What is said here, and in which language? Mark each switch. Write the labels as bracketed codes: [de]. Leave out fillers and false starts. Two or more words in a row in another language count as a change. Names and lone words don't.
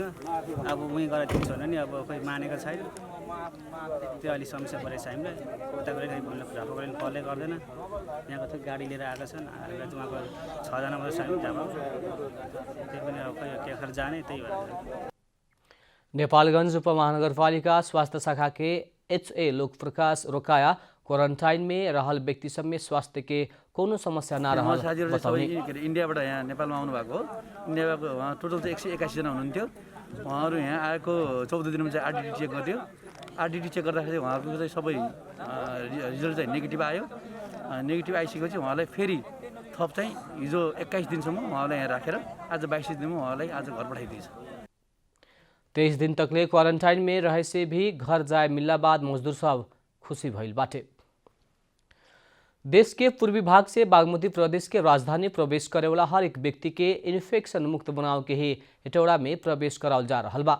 [ne] अब उहीँ गएर दिन्छ भने नि अब खोइ मानेको छैन। त्यो अलिक समस्या परेको छ हामीलाई। उता गएर भन्नु झापा गएर कलै गर्दैन। यहाँको त गाडी लिएर आएका छन्। उहाँको 6 जना मात्रै छ हामी झापा। त्यही पनि अब खोइ के खर जाने त्यही भएर। [bho] नेपालगंज उपमहानगरपालिका स्वास्थ्य शाखा के HA लोकप्रकाश रोकाया क्वारंटाइन में रहल व्यक्ति सब में स्वास्थ्य के कोनो समस्या ना रहल बताउने। [ne] इन्डियाबाट यहाँ नेपालमा आउनु भएको हो। इन्डियाबाट उहाँ टोटल चाहिँ 181 जना हुनुहुन्थ्यो। उहाँहरू यहाँ आएको 14 दिनमा चाहिँ RDT चेक गर्थ्यो। RDT चेक गर्दाखेरि उहाँहरूको चाहिँ सबै रिजल्ट चाहिँ नेगेटिभ आयो। नेगेटिभ आइसकेपछि उहाँलाई फेरि थप चाहिँ हिजो 21 दिनसम्म उहाँलाई यहाँ राखेर आज 22 दिनमा उहाँलाई आज घर पठाइदिएछ। [bho] 23 दिन तकले क्वारंटाइन में रहे से भी घर जाए मिलला बाद मजदूर सब खुशी भइल बाटे। देश के पूर्वी भाग से बागमती प्रदेश के राजधानी प्रवेश करे वाला हर एक व्यक्ति के इन्फेक्शन मुक्त बनाव के ही हेटौड़ा में प्रवेश करावल जा रहल बा।